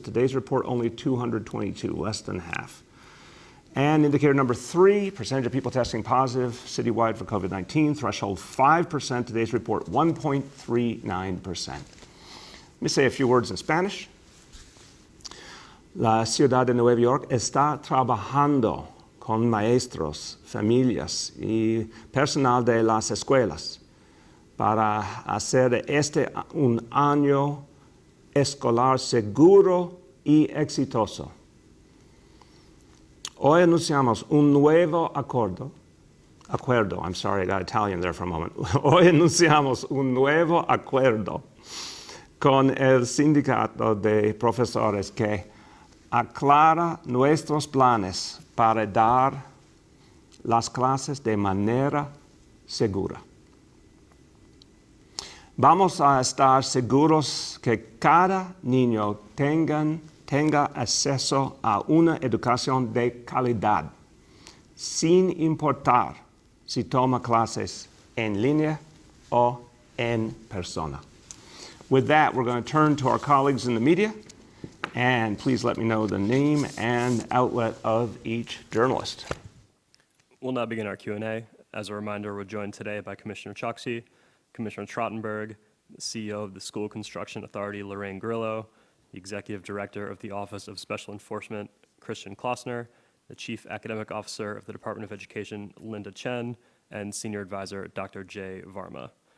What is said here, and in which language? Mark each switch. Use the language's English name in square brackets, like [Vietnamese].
[English] Today's report only 222, less than half. And indicator number three, percentage of people testing positive citywide for COVID-19, threshold 5%. Today's report 1.39%. Let me say a few words in Spanish. [Spanish] La ciudad de Nueva York está trabajando con maestros, familias y personal de las escuelas para hacer de este un año escolar seguro y exitoso. Hoy anunciamos un nuevo acuerdo, [English] I'm sorry, I got Italian there for a moment. [Spanish] Hoy anunciamos un nuevo acuerdo con el sindicato de profesores que aclara nuestros planes para dar las clases de manera segura. Vamos a estar seguros que cada niño tenga acceso a una educación de calidad, sin importar si toma clases en línea o en persona. [English] With that, we're going to turn to our colleagues in the media. And please let me know the name and outlet of each journalist. We'll now begin our Q&A. As a reminder, we're joined today by Commissioner Choksi, Commissioner Trottenberg, the CEO of the School Construction Authority, Lorraine Grillo, the Executive Director of the Office of Special Enforcement, Christian Klossner, the Chief Academic Officer of the Department of Education, Linda Chen, and Senior Advisor, Dr. Jay Varma.